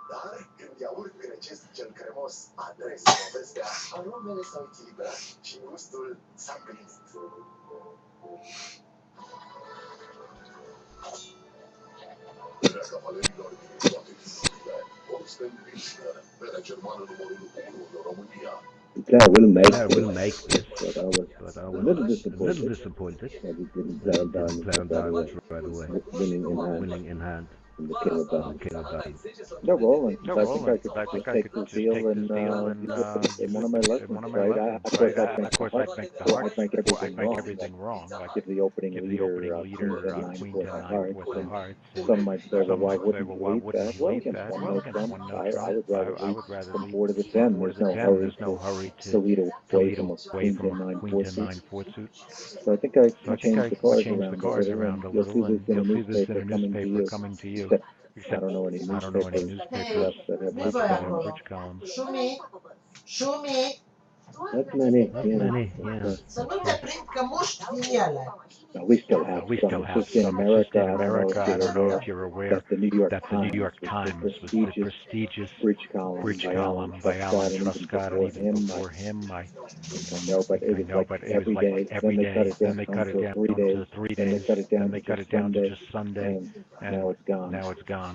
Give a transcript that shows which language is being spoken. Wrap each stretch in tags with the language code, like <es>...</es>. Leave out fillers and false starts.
<ro>Dar, când iaurt grecesc cel cremos a trezit povestea, aromele s-au echilibrat și gustul s-a prins. Berea cavalerilor din toate tipurile. Holstein Pilsner, berea germană numărul 1 în România.</ro> <en>Claire will make this, but I was a little disappointed that he didn't play on diamonds right away, winning in hand. From the king of diamonds. No, rolling. No, I rolling. think I could just take this deal and in one of my lessons, right? Of course, I'd make the hearts. I'd make everything wrong. Like give the opening leader queen to nine with the hearts. Some might say, well, why wouldn't you lead that? Well, against one no trump, I would rather lead from 4 to the 10. There's no hurry to lead away from a queen to nine four suit. So I think I changed the cards around a little, and you'll see this in a newspaper coming to you. Except I don't know any newspapers left that have bridge columns. Show me. That's many, yeah.</en> <ro>Să nu te prind că muști din ele.</ro> <en>We still have some. In America, I don't know if you're aware that the New York Times was the prestigious bridge column by Alan Truscott, and even before him, I know, but it was like every day. Then they cut it down to 3 days. Then they cut it down to just Sunday, and now it's gone.</en>